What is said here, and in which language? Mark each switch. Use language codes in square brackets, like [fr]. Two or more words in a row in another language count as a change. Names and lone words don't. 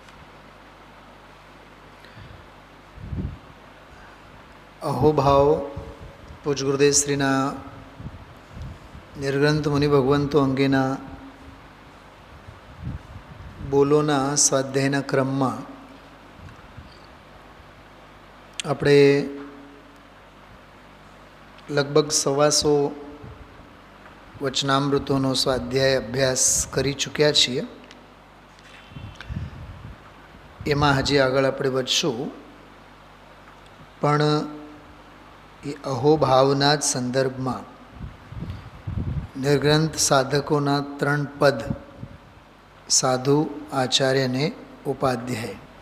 [gu] અહોભાવ પૂજ ગુરુદેવ શ્રીના નિર્ગ્રંથ મુનિ ભગવંતો અંગેના બોલોના स्वाध्यायના ક્રમમાં આપણે લગભગ 125 વચનામૃતોનો સ્વાધ્યાય અભ્યાસ કરી ચૂક્યા છીએ. એમાં હજી આગળ આપણે વધશું, પણ એ અહોભાવના જ સંદર્ભમાં નિર્ગ્રંથ સાધકોના 3 પદ સાધુ, આચાર્ય અને ઉપાધ્યાય.